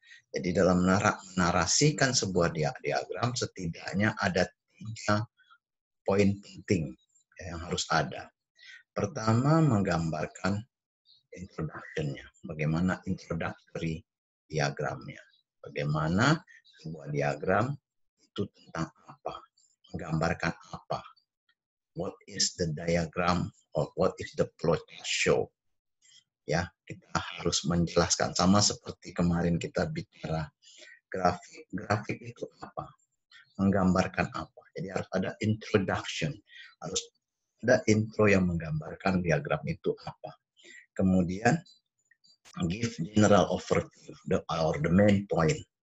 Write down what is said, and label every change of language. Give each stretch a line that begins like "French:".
Indonesian: Jadi dalam menarasikan sebuah diagram setidaknya ada 3 poin penting yang harus ada. Pertama, menggambarkan introduction-nya. Bagaimana introductory diagramnya. Bagaimana sebuah diagram itu tentang apa. Menggambarkan apa.
English: What is the diagram or what is the flowchart show.
Indonesian: Ya, kita harus menjelaskan. Sama seperti kemarin kita bicara grafik. Grafik itu apa? Menggambarkan apa? Jadi harus ada introduction. Harus ada intro yang menggambarkan diagram itu apa. Kemudian
English: give general overview or the main point.